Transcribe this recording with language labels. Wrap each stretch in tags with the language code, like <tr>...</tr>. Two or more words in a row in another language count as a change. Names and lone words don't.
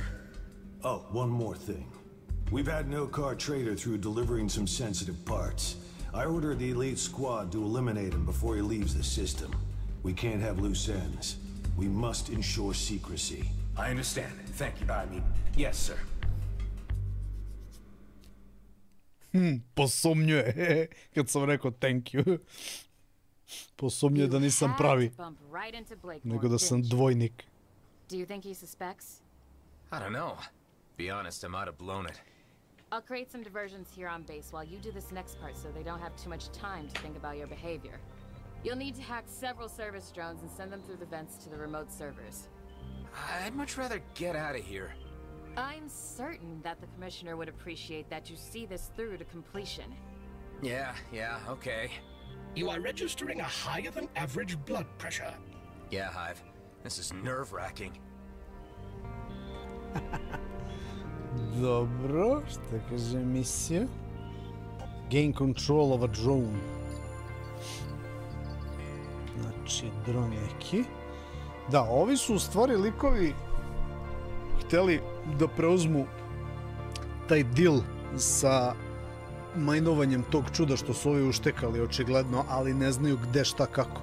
<en>Oh, one more thing. We've had an Okar trader through delivering some sensitive parts. I ordered the elite squad to eliminate him before he leaves the system. We can't have loose ends. We must ensure secrecy. I understand. Thank you. I mean, yes, sir.</en> <sr>Posumnjuje, kad sam rekao</sr> <en>thank you.</en> <sr>Posumnjuje da nisam pravi, nego da sam dvojnik.</sr> <en>Do you think he suspects? I don't know. Be honest, I might have blown it. I'll create some diversions here on base while you do this next part so they don't have too much time to think about your behavior. You'll need to hack several service drones and send them through the vents to the remote servers. I'd much rather get out of here. I'm certain that the Commissioner would appreciate that you see this through to completion. Yeah, okay. You are registering a higher than average blood pressure. Yeah, Hive. This is nerve-wracking.</en> <sr>Dobro, šta kaže misija?</sr> <en>Gain control of a drone.</en> <sr>Znači, dron neki. Da, ovi su u stvari likovi hteli da preuzmu taj deal sa majnovanjem tog čuda što su ovi uštekali očigledno, ali ne znaju gde, šta, kako.</sr>